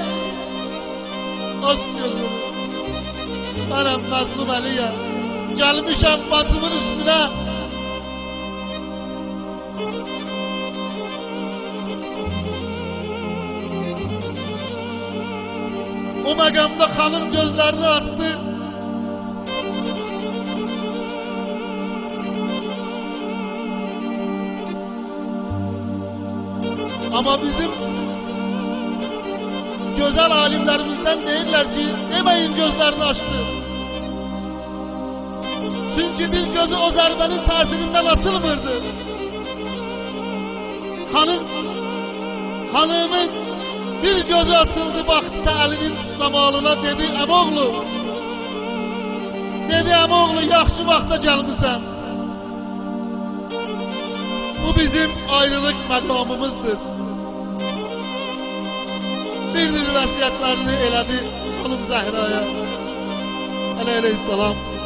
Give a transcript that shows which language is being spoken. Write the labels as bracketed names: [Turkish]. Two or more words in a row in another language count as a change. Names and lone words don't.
[Azerbaijani] Aç gözümü, mənəm məzlum Əliyəm. Gəlmişəm batımın üstünə. O məqamda xanım gözlərini açdı. [Turkish] Ama bizim güzel alimlerimizden değiller ki, demeyin gözlerini açtı. [Azerbaijani] Çünkü bir gözü o zərbənin təsirindən açılmırdı. [Turkish] Hanımın bir gözü açıldı, baktı Əlinin zamanına, dedi, əmoğlu. [Azerbaijani] Dedi, əmoğlu, yaxşı vaxta gəlmişsən. Bu bizim ayrılık məqamımızdır. Bir vəsiyyətlərini elədi xanım Zəhraya Aleyhisselam.